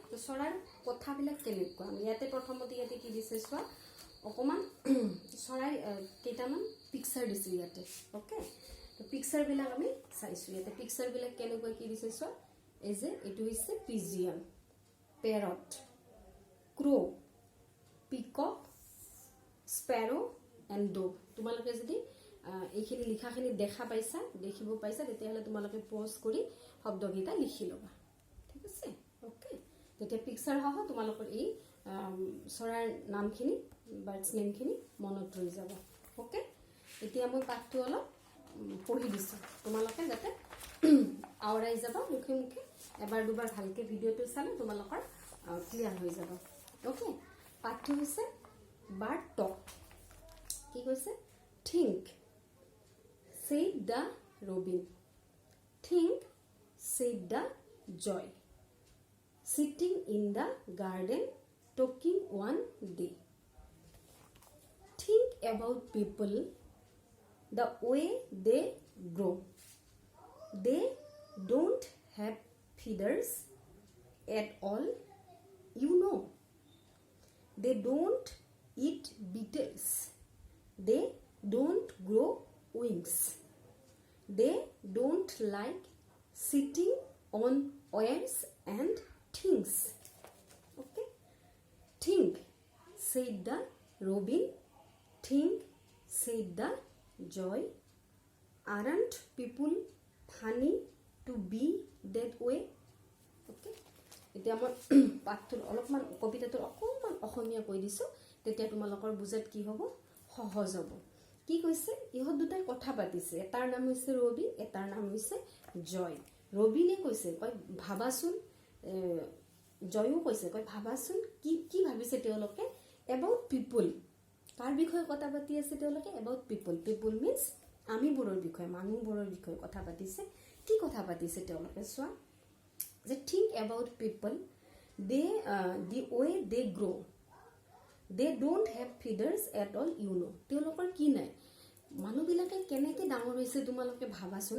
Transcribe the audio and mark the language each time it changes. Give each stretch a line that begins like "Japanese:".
Assamese: তো চৰাইৰ কথাবিলাক কেনেকুৱা আমি ইয়াতে প্ৰথমতে ইয়াতে কি দিছে চোৱা, অকণমান চৰাই কেইটামান পিকচাৰ দিছে ইয়াতে। অ'কে, তো পিকচাৰবিলাক আমি চাইছোঁ। ইয়াতে পিকচাৰবিলাক কেনেকুৱা কি দিছে চোৱা, এই যে এইটো হৈছে পিজিয়ন, পেৰট, ক্ৰো, পিকক, স্পেৰো এণ্ড ডগ। তোমালোকে যদি এইখিনি লিখাখিনি দেখিব পাইছা তেতিয়াহ'লে তোমালোকে পজ কৰি শব্দকেইটা লিখি ল'বা, ঠিক আছে। অ'কে, তেতিয়া পিকচাৰ সহ তোমালোকৰ এই চৰাইৰ নামখিনি, বাৰ্ডছ নেমখিনি মনত ৰৈ যাব। অ'কে, এতিয়া মই পাঠটো অলপ পঢ়ি দিছোঁ, তোমালোকে যাতে আওৰাই যাবা মুখে মুখে। এবাৰ দুবাৰ ভালকৈ ভিডিঅ'টো চালে তোমালোকৰ ক্লিয়াৰ হৈ যাব। অ'কে, পাঠটো হৈছে বাৰ্ড টক। কি কৈছে?
English: Think said the robin, think said the joy, sitting in the garden talking one day. Think about people, the way they grow. They don't have feathers at all, you know. They don't eat beetles. They don't grow wings. They don't like sitting on wires and things. Okay, think said the robin, think said the joy. Aren't people funny to be that way?
Assamese: Okay, এতিয়া মই পাঠটোৰ অলপমান কবিতাটোৰ অকণমান অসমীয়া কৈ দিছোঁ, তেতিয়া তোমালোকৰ বুজাত কি হ'ব, সহজ হ'ব। কি কৈছে? ইহঁত দুটাই কথা পাতিছে। এটাৰ নাম হৈছে ৰবি, এটাৰ নাম হৈছে জয়। ৰবিনে কৈছে, কয় ভাবাচোন, জয়ো কৈছে, কয় ভাবাচোন কি কি ভাবিছে তেওঁলোকে এবাউট পিপুল। কাৰ বিষয়ে কথা পাতি আছে তেওঁলোকে? About people. পিপুল মিনছ আমিবোৰৰ বিষয়ে, মানুহবোৰৰ বিষয়ে কথা পাতিছে। কি কথা পাতিছে তেওঁলোকে চোৱা, যে
English: Think about people, the way they grow', they don't have feathers at all, you know'.
Assamese: তেওঁলোকৰ কি নাই, মানুহবিলাকে কেনেকৈ ডাঙৰ হৈছে তোমালোকে ভাবাচোন।